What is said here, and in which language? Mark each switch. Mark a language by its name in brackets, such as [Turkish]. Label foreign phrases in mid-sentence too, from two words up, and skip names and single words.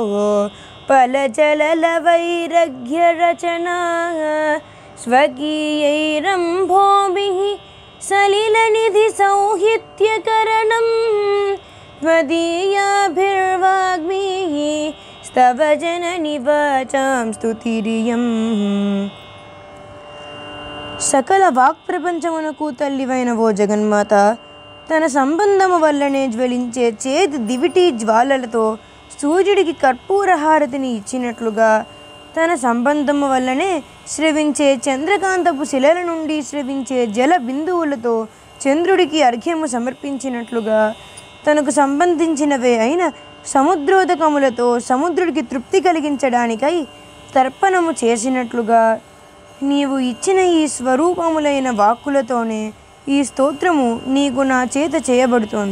[Sanskrit] फलजललवैरग्यरचना स्वकीयैरम्भोभिः सलिलनिधिसौहित्यकरणं त्वदीयाभिर्वाग्भिः स्तव जननि वाचां स्तुतिरियम्। [Telugu] సకల వాక్ప్రపంచమునకు తల్లివైన ఓ జగన్మాత, తన సంబంధము వల్లనే జ్వలించే చేతి దివిటి జ్వాలలతో సూర్యుడికి కర్పూర హారతిని ఇచ్చినట్లుగా, తన సంబంధము వల్లనే స్రవించే చంద్రకాంతపు శిలల నుండి స్రవించే జల బిందువులతో చంద్రుడికి అర్ఘ్యము సమర్పించినట్లుగా, తనకు సంబంధించినవే అయిన సముద్రోదకములతో సముద్రుడికి తృప్తి కలిగించడానికై తర్పణము చేసినట్లుగా, నీవు ఇచ్చిన ఈ స్వరూపములైన వాక్కులతోనే ఈ స్తోత్రము నీకు నా చేత చేయబడుతోంది.